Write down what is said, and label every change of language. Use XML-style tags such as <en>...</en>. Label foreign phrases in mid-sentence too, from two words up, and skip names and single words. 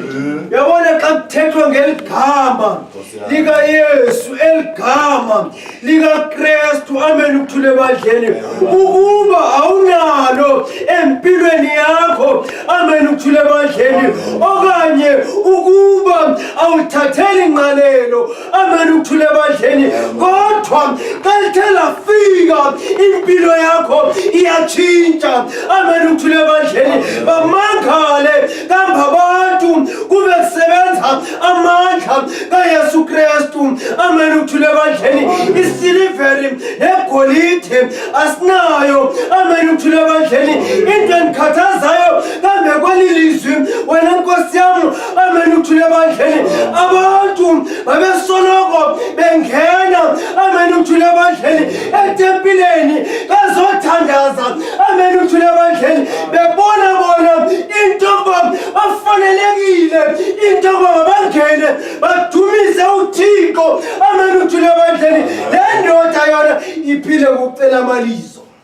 <xh>Yabona xa kuthethwa ngeligama likaYesu, eligama likaKristu, amen uthule bandleni, ukuba awunalo empilweni yakho, amen uthule bandleni, okanye ukuba awuthatheli ingqalelo, amen uthule bandleni, kodwa xa lithe lafika impilo yakho iyatshintsha, amen uthule bandleni, bamangale kambe abantu kube kusebenza amandla kaYesu Kristu, amen uthule bandleni, isiliveri negolide asinayo, amen uthule bandleni, into enikhathazayo kambe kwelilizwi wena Nkosi yami, amen uthule bandleni, abantu babesoloko bengena, amen uthule bandleni, etempileni bazothandaza, amen uthule bandleni, bebona bona into bafanelekile, into bangene badumise uThixo, amen uthule bandleni, le ndoda yona iphile kucela amalizo,</xh>